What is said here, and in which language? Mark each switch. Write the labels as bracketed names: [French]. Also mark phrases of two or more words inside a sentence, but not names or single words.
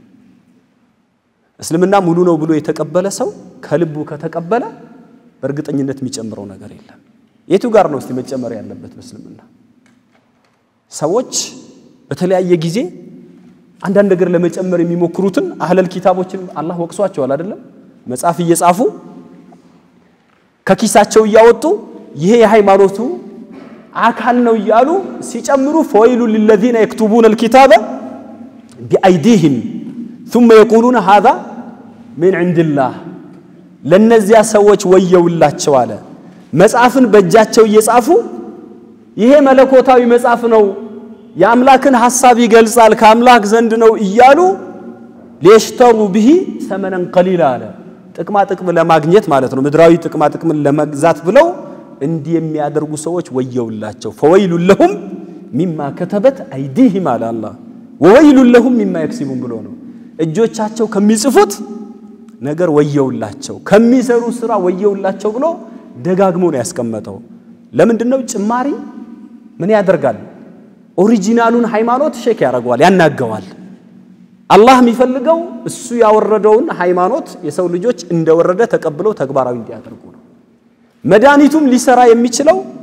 [Amharic] እስልምና ሙሉ ነው ብሎ የተቀበለ ሰው ከልቡ ከተቀበለ በእርግጠኝነት የሚጨምረው ነገር የለም የቱ ጋር ነው እስቲ መጨመር ያለበት በእስልምና ሰዎች በተለያየ ጊዜ አንዳንድ ነገር ለመጨመር የሚሞክሩትን አህለል ኪታቦችን አላህ ወቅሷቸዋል አይደለም መጽሐፍ እየጻፉ ከኪሳቸው ያወጡ ይሄ የሃይማኖቱ አካል ነው ይያሉ ሲጨምሩ [Arabic] فويل للذين يكتبون الكتاب بأيديهم ثم يقولون هذا من عند الله [Amharic] ለነዚያ ሰዎች ወየውላቸው አለ መጽሐፍን በእጃቸው እየጻፉ ይሄ መለኮታዊ መጽሐፍ ነው የአምላክን ሐሳብ ይገልጻል ከአምላክ ዘንድ ነው ይያሉ [Arabic] ليشتروا به ثمنا قليلا [Amharic] አለ ጥቅም ለማግኘት ማለት ነው ምድራዊ ጥቅም ለመግዛት ብለው እንዲህ የሚያደርጉ ሰዎች ወየውላቸው [Arabic] فويل لهم مما كتبت ايديهم على الله وويل لهم مما يكسبون [Amharic] ብሎ ነው እጆቻቸው ከሚጽፉት ነገር ወየውላቸው ከሚሰሩ ስራ ወየውላቸው ብሎ ደጋግሞ ነው ያስቀመጠው ለምንድነው ጭማሪ ምን ያደርጋል ኦሪጂናሉን ሃይማኖት ሼክ ያደርጋል ያናገዋል አላህ የሚፈልገው እሱ ያወረደውን ሃይማኖት የሰው ልጆች እንደወረደ ተቀብለው ተግባራዊ እንዲያደርጉ ነው መዳኒቱም ሊሰራ የሚችለው